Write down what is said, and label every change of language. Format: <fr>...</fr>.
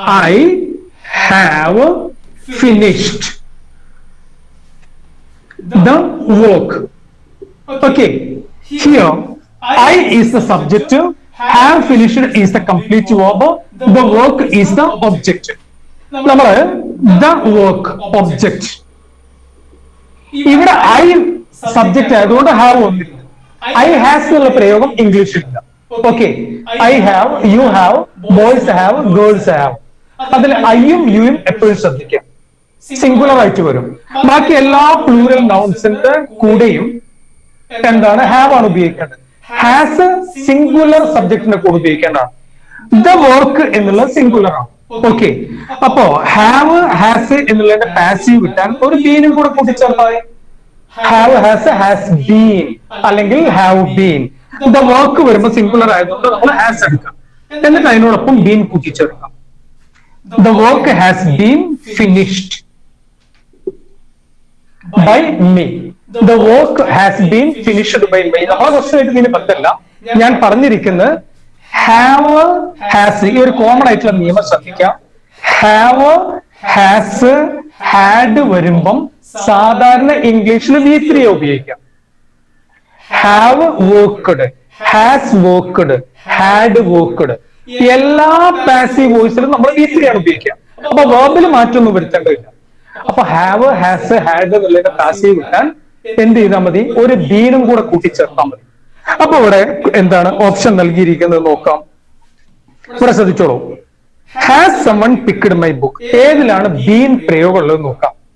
<en>I have finished the work. Okay, here I is the subject, have finished is the complete verb, the work is the object.</en> <ml>നമ്മള് the work object, ഇവിടെ I subject ആയതുകൊണ്ട് have വന്നില്ല.</ml> <en>I has</en> <ml>എന്നുള്ള പ്രയോഗം ഇംഗ്ലീഷിലില്ല.</ml> <en>Okay, I have, you have, boys have, girls have.</en> <ml>അതിൽ ഐയും യുയും എപ്പോഴും ശ്രദ്ധിക്കാം, സിംഗുലർ ആയിട്ട് വരും. ബാക്കി എല്ലാ പ്ലൂറൽ നൗൺസിന്റെ കൂടെയും എന്താണ്, ഹാവ് ആണ് ഉപയോഗിക്കേണ്ടത്. ഹാസ് സിംഗുലർ സബ്ജക്റ്റിന്റെ കൂടെ ഉപയോഗിക്കേണ്ടതാണ്. ദ വർക്ക് എന്നുള്ളത് സിംഗുലർ ആണ്. ഓക്കെ, അപ്പോ ഹാവ് ഹാസ് എന്നുള്ളതിന്റെ പാസീവ് കിട്ടാൻ ഒരു ബീനും കൂടെ കൂട്ടിച്ചേർത്താൽ ഹാവ് ഹാസ് ഹാസ് ബീൻ അല്ലെങ്കിൽ ഹാവ് ബീൻ. ദ വർക്ക് വരുമ്പോൾ സിംഗുലർ ആയതുകൊണ്ട് നമ്മൾ ഹാസ് എടുക്കാം, എന്നിട്ട് അതിനോടൊപ്പം been കൂട്ടിച്ചേർക്കാം.</ml> <en>The work has been finished by me. The work has been finished by me.</en> <ml>നമ്മളെ ക്വസ്റ്റ്യനായിട്ട് ഇതിന് ബന്ധമില്ല. ഞാൻ പറഞ്ഞിരിക്കുന്നത് have has, ഈ ഒരു കോമൺ ആയിട്ടുള്ള നിയമം ശ്രദ്ധിക്കാം. have has had വരുമ്പം സാധാരണ ഇംഗ്ലീഷിൽ V3 ഉപയോഗിക്കാം.</ml> <en>have worked, has worked, had worked,</en> <ml>എല്ലാ പാസീവ് വോയിസിലും നമ്മൾ V3 ആണ് ഉപയോഗിക്കുക. അപ്പൊ വേർബിൽ മാറ്റൊന്നും വരുത്തേണ്ടതില്ല. അപ്പൊ ഹാവ് ഹാസ് ഹാഡ് എന്നുള്ളതിന്റെ പാസീവ് കിട്ടാൻ എന്ത് ചെയ്താൽ മതി, ഒരു ബീനും കൂടെ കൂട്ടിച്ചേർത്താൽ മതി. അപ്പൊ ഇവിടെ എന്താണ് ഓപ്ഷൻ നൽകിയിരിക്കുന്നത് നോക്കാം. ഇവിടെ ശ്രദ്ധിച്ചോളൂ.</ml> <en>has someone picked my book,</en> <ml>ഏതിലാണ് ബീൻ പ്രയോഗം ഉള്ളത് നോക്കാം.</ml>